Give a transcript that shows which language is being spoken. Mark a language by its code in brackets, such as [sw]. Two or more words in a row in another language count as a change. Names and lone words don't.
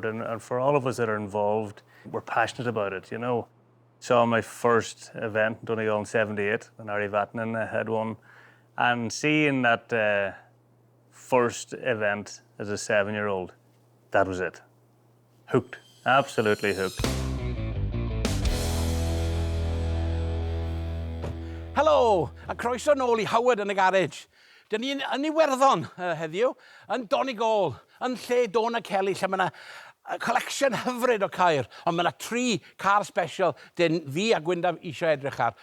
[en] And for all of us that are involved, we're passionate about it, you know. Saw my first event, Donegal in '78, when Ari Vatanen had won. And seeing that first event as a 7-year-old, that was it. Hooked, absolutely hooked. [cy] Helo, a croeso nôl I Howard yn y Garej. Dyn ni'n yn Iwerddon heddiw, yn Donegal, yn lle Donagh Kelly, lle mae yna collection hyfryd o cair, ond mae yna 3 car special dyn fi a Gwyndaf eisiau edrych ar.